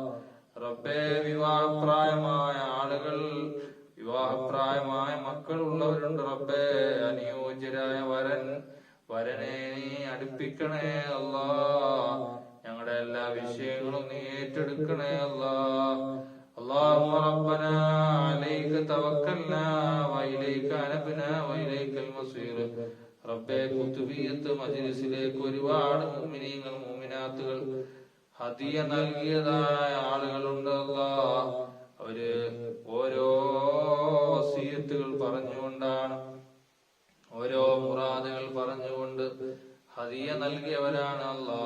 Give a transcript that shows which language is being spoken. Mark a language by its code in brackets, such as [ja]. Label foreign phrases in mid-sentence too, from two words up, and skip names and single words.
[ml] റബ്ബേ വിവാഹപ്രായമായ ആളുകൾ, വിവാഹപ്രായമായ മക്കൾ ഉള്ളവരുണ്ട് റബ്ബേ. അനുയോജ്യരായ വരനെ സ്വീകരിക്കണേ അല്ലാ. ഞങ്ങളുടെ എല്ലാ വിഷയങ്ങളും നീ ഏറ്റെടുക്കണേ അല്ലാ. [ar] اللهم ربنا عليك توكلنا وإليك أنبنا وإليك المصير. [ml] റബ്ബേ, കുതുബിയത്ത് മജ്‌ലിസിലേക്ക് ഒരുപാട് മുഅ്മിനീങ്ങൾ മുഅ്മിനാത്തുകൾ ഹദിയ നൽകിയതായ ആളുകളുണ്ട് അല്ലാ. അവര് ഓരോ വസിയത്തുകൾ പറഞ്ഞുകൊണ്ടാണ്, ഓരോ മുറാദുകൾ പറഞ്ഞുകൊണ്ട് ഹദിയ നൽകിയവരാണ് അല്ലാ.